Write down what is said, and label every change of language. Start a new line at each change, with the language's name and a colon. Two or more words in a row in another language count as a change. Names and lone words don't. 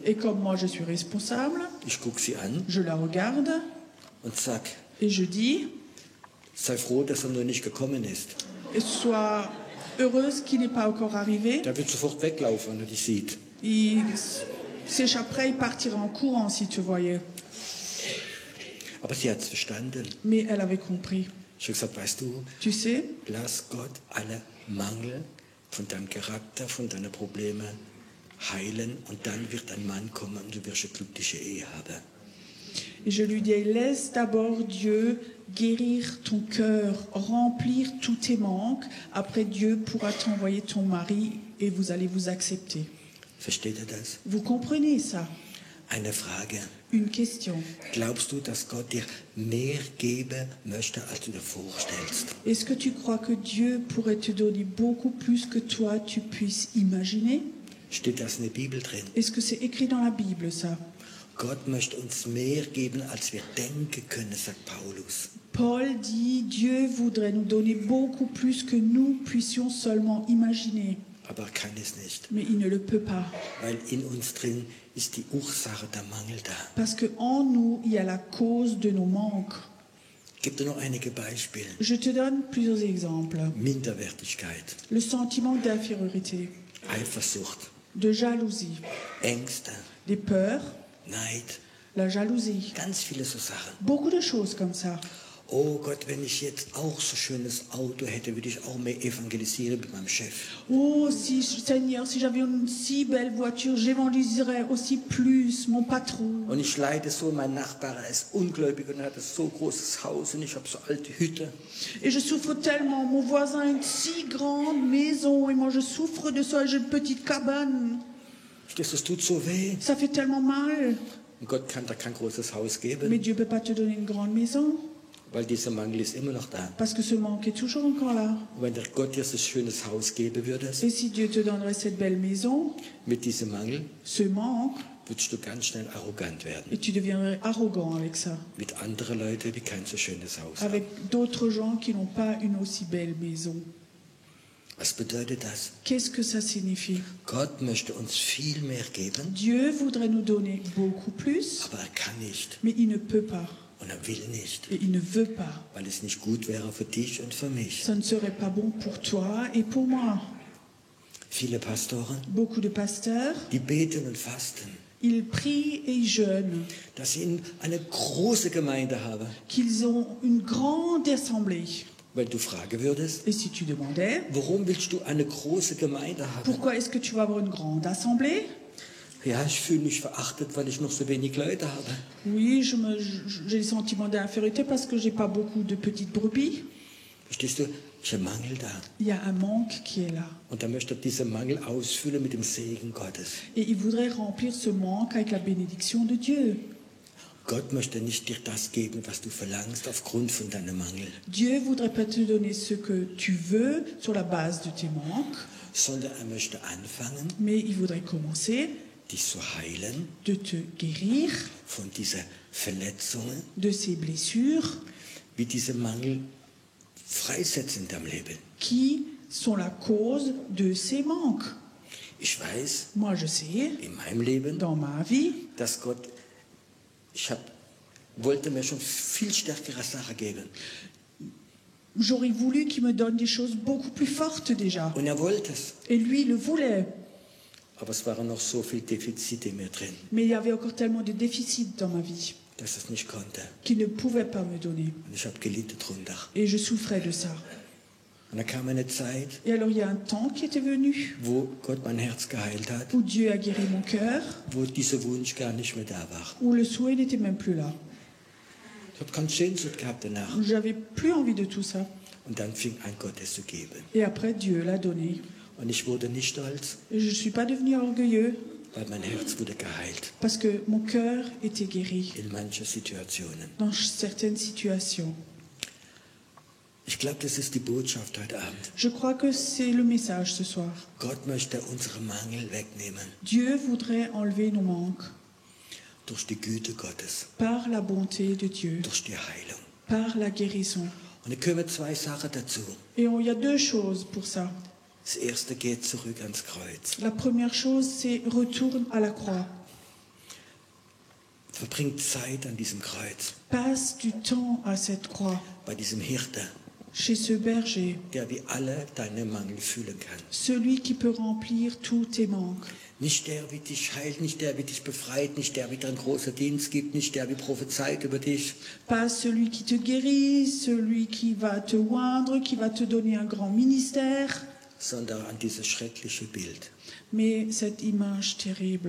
French: Et comme moi je suis responsable,
German: ich gucke sie an
French: je la regarde
German: und sag,
French: et je dis,
German: sei froh, dass er nur nicht gekommen ist.
French: sois heureuse qu'il n'est pas encore arrivé.
German: Der wird sofort weglaufen, wenn er dich sieht.
French: Il s'échapperait, il partirait en courant si tu voyais.
German: Aber sie hat es verstanden.
French: Mais elle avait compris.
German: Ich habe gesagt, weißt du,
French: Tu sais,
German: lass Gott alle Mangel von deinem Charakter, von deinen Problemen heilen und dann wird ein Mann kommen und du wirst eine glückliche Ehe haben.
French: et je lui dis, laisse d'abord Dieu guérir ton cœur, remplir tous tes manques. Après, Dieu pourra t'envoyer ton mari et vous allez vous accepter.
German: Versteht ihr das?
French: Vous comprenez ça?
German: Eine Frage.
French: Une question.
German: Glaubst du, dass Gott dir mehr geben möchte, als du dir vorstellst?
French: Est-ce que tu crois que Dieu pourrait te donner beaucoup plus que toi tu puisses imaginer?
German: Steht das in der Bibel drin?
French: Est-ce que c'est écrit dans la Bible ça?
German: Gott möchte uns mehr geben, als wir denken können, sagt Paulus.
French: Paul dit, Dieu voudrait nous donner beaucoup plus que nous puissions seulement imaginer.
German: Aber er kann es nicht,
French: Mais il ne le peut pas.
German: weil in uns drin ist die Ursache der Mangel da.
French: Parce qu'en nous, il y a la cause de nos manques.
German: Gibt dir noch einige Beispiele?
French: Je te donne plusieurs exemples.
German: Minderwertigkeit,
French: Le sentiment d'infériorité,
German: Eifersucht,
French: de jalousie,
German: Ängste,
French: des peurs,
German: Neid,
French: la jalousie.
German: ganz viele so Sachen.
French: Beaucoup de choses comme ça.
German: Oh Gott, wenn ich jetzt auch so schönes Auto hätte, würde ich auch mehr evangelisieren mit meinem Chef.
French: Oh, si, Seigneur, si j'avais une si belle voiture, j'évangéliserais aussi plus mon patron.
German: Und ich leide so, mein Nachbar er ist ungläubig und er hat ein so großes Haus und ich habe so alte Hütte.
French: Et je souffre tellement. Mon voisin a une si grande maison et moi je souffre de ça et j'ai une petite cabane.
German: Verstehst du, es tut so weh.
French: Ça fait tellement mal.
German: Und Gott kann da kein großes Haus
French: Mais
German: geben,
French: Dieu ne peut pas te donner une grande maison
German: weil dieser Mangel ist immer noch da.
French: parce que ce manque est toujours encore là.
German: Und wenn der Gott dir so ein schönes Haus geben würde,
French: Et si Dieu te donnerait cette belle maison,
German: mit diesem Mangel,
French: ce manque,
German: würdest du ganz schnell arrogant werden.
French: et tu deviendrais arrogant avec ça.
German: Mit anderen Leuten, die kein so schönes Haus haben.
French: Avec d'autres gens qui n'ont pas une aussi belle maison.
German: Was bedeutet das?
French: Qu'est-ce que ça signifie?
German: Gott möchte uns viel mehr geben,
French: Dieu voudrait nous donner beaucoup plus,
German: aber er kann nicht
French: mais il ne peut pas.
German: und er will nicht,
French: Et il ne veut pas.
German: weil es nicht gut wäre für dich und für mich.
French: Ça ne serait pas bon pour toi et pour moi.
German: Viele Pastoren,
French: Beaucoup de pasteurs,
German: die beten und fasten,
French: ils prient et ils jeûnent,
German: dass sie eine große Gemeinde haben.
French: qu'ils ont une grande assemblée.
German: Wenn du fragen würdest,
French: Et si tu demandais,
German: warum willst du eine große Gemeinde haben?
French: pourquoi est-ce que tu vas avoir une grande assemblée?
German: Ja, ich fühle mich verachtet, weil ich noch so wenig Leute habe.
French: Oui, j'ai le sentiment d'infériorité parce que j'ai pas beaucoup de petites brebis.
German: Verstehst du? Ist ein Mangel da.
French: Il y a un manque qui est là.
German: Und er möchte diesen Mangel ausfüllen mit dem Segen Gottes.
French: Et il voudrait remplir ce manque avec la bénédiction de Dieu.
German: Gott möchte nicht dir das geben, was du verlangst, aufgrund von deinem Mangel,
French: Dieu voudrait pas te donner ce que tu veux sur la base de tes manques,
German: sondern er möchte anfangen,
French: mais il voudrait commencer
German: dich zu heilen
French: de te guérir
German: von diesen Verletzungen,
French: de ces blessures
German: wie diese Mangel freisetzen in deinem Leben.
French: qui sont la cause de ces manques.
German: Ich weiß,
French: Moi, je sais,
German: in meinem Leben,
French: dans ma vie,
German: dass Gott, wollte mir schon viel stärkere Sachen geben.
French: j'aurais voulu qu'il me donne des choses beaucoup plus fortes déjà.
German: Und er wollte es.
French: Et lui, il le voulait.
German: Aber es waren noch so viele Defizite in mir drin,
French: Mais il y avait encore tellement de déficits dans ma vie
German: dass es nicht konnte.
French: qu'il ne pouvait pas me donner.
German: Und ich habe gelitten drunter.
French: Et je souffrais de ça.
German: Und da kam eine Zeit,
French: Et alors, il y a un temps qui était venu
German: wo Gott mein Herz geheilt hat,
French: où Dieu a guéri mon cœur,
German: wo dieser Wunsch gar nicht mehr da war.
French: où le souhait n'était même plus là.
German: Ich habe keine Sehnsucht gehabt danach.
French: J'avais plus envie de tout ça.
German: Und dann fing an, Gott es zu geben.
French: Et après, Dieu l'a donné.
German: Und ich wurde nicht stolz,
French: Et je ne suis pas devenue orgueilleux
German: weil mein Herz wurde geheilt
French: parce que mon cœur était guéri
German: in manchen Situationen.
French: dans certaines situations.
German: Ich glaube, das ist die Botschaft heute Abend.
French: Je crois que c'est le message ce soir.
German: Gott möchte unsere Mangel wegnehmen
French: Dieu voudrait enlever nos manques
German: durch die Güte Gottes,
French: par la bonté de Dieu,
German: durch die Heilung.
French: par la guérison.
German: Und da kommen zwei Sachen dazu.
French: Et il y a deux choses pour ça.
German: Das erste geht zurück ans Kreuz.
French: La première chose, c'est retourne à la croix.
German: Verbringt Zeit an diesem Kreuz,
French: Passe du temps à cette croix,
German: bei diesem Hirte,
French: chez ce berger,
German: der wie alle deine Mangel fühlen kann.
French: celui qui peut remplir tous tes manques.
German: Nicht der, wie dich heilt, nicht der, wie dich befreit, nicht der, wie dir einen großen Dienst gibt, nicht der, wie prophezeit über dich,
French: Pas celui qui te guérit, celui qui va te oindre, qui va te donner un grand ministère,
German: sondern an dieses schreckliche Bild.
French: mais cette image terrible,